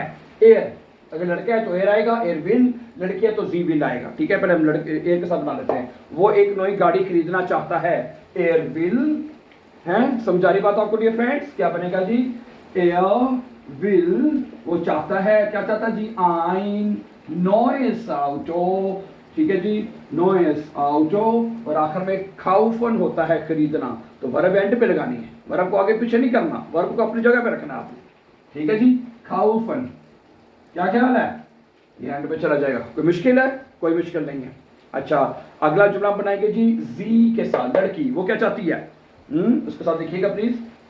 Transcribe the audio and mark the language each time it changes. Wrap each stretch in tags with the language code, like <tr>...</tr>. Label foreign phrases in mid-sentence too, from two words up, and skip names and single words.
<hi>एयर, अगर लड़का है तो एयर आएगा,</hi> <de>er will,</de> <hi>लड़की है तो</hi> <de>sie will</de> <hi>आएगा, ठीक है। पहले हम लड़के एयर के साथ बना लेते हैं। वो एक नई गाड़ी खरीदना चाहता है,</hi> <de>er will</de> <hi>है। समझा रही बात आपको</hi> <en>dear friends,</en> <hi>क्या बनेगा जी,</hi> <de>er will,</de> <hi>वो चाहता है, क्या चाहता है जी,</hi> <de>ein neues Auto,</de> <hi>ठीक है जी,</hi> <de>neues Auto,</de> <hi>और आखिर में kaufen होता है खरीदना, तो वर्ब एंड पे लगानी है, वर्ब को आगे पीछे नहीं करना, वर्ब को अपनी जगह पे रखना आपने, ठीक है जी। kaufen, क्या ख्याल है, ये एंड पे चला जाएगा। कोई मुश्किल है, कोई मुश्किल नहीं है। अच्छा, अगला जुमला बनाएंगे जी जी के साथ, लड़की वो क्या चाहती है, उसके साथ देखिएगा प्लीज।</hi>